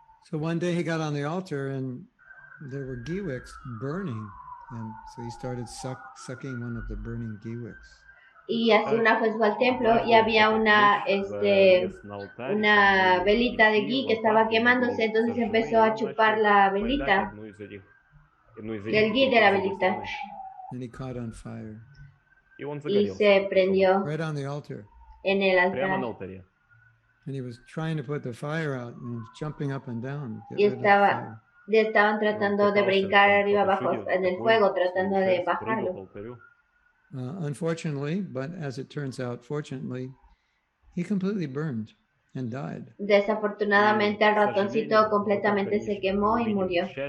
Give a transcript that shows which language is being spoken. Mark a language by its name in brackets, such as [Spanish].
[English] So one day he got on the altar and there were ghee wicks burning, and so he started sucking one of the burning ghee wicks. [Spanish] Y así una vez fue al templo y había una velita de ghee que estaba quemándose, entonces empezó a chupar la velita, del ghee de la velita. [English] And he caught on fire. [Spanish] Y se prendió [English] right on the altar. [Spanish] En el altar. [English] And he was trying to put the fire out and jumping up and down. [Spanish] Y estaban tratando de brincar arriba abajo en el fuego, tratando de bajarlo. [English] Unfortunately, but as it turns out, fortunately, he completely burned and died. [Spanish] Desafortunadamente, el ratoncito completamente se quemó y murió.